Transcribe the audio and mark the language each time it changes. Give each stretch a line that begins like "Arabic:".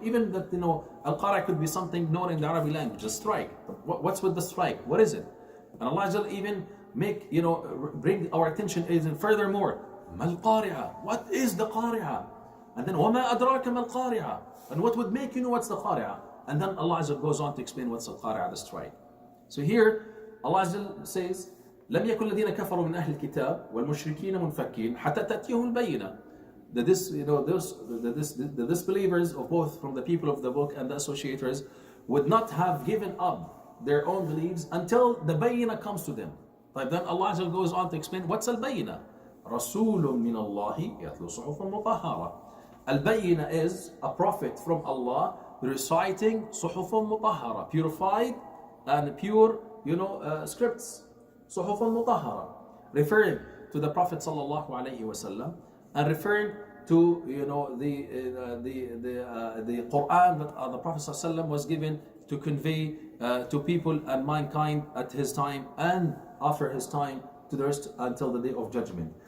English: Even that, Al-Qari'ah could be something known in the Arabic language, a strike. But what's with the strike? What is it? And Allah Azza even bring our attention even furthermore. Mal-Qari'ah. What is the Qari'ah? And then,
Arabic: وَمَا أَدْرَاكَ مَا-
English: Qari'ah. And what would make you know what's the Qari'ah? And then Allah Azza goes on to explain what's the Qari'ah, the strike.
Arabic: So here, Allah Azza says, لم يكن الذين كفروا من أهل الكتاب والمشركين منفكين حتى تأتيهم البينة.
English: The disbelievers of both from the people of the book and the associators would not have given up their own beliefs until the Bayyina comes to them. But then Allah Azza goes on to explain what's al-Bayyina.
Arabic: رسول من الله يتلو صحفا مطهرة.
English: Al-Bayyina is a prophet from Allah reciting
Arabic: صحفا مطهرة,
English: purified and pure, scripts.
Arabic: صحفا مطهرة,
English: referring to the Prophet sallallahu alaihi wasallam, and referring to the Quran that the Prophet ﷺ was given to convey to people and mankind at his time and after his time to the rest until the day of judgment.